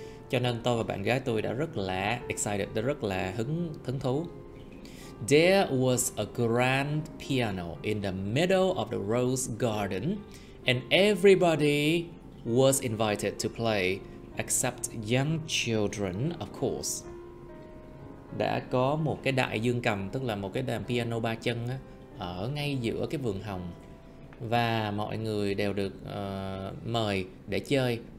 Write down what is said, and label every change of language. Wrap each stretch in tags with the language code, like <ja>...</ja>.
<vi>Cho nên tôi và bạn gái tôi đã rất là excited, đã rất là hứng thú.</vi> <en>There was a grand piano in the middle of the rose garden, and everybody was invited to play except young children, of course.</en> <vi>Đã có một cái đại dương cầm, tức là một cái đàn piano 3 chân á, ở ngay giữa cái vườn hồng, và mọi người đều được mời để chơi.</vi>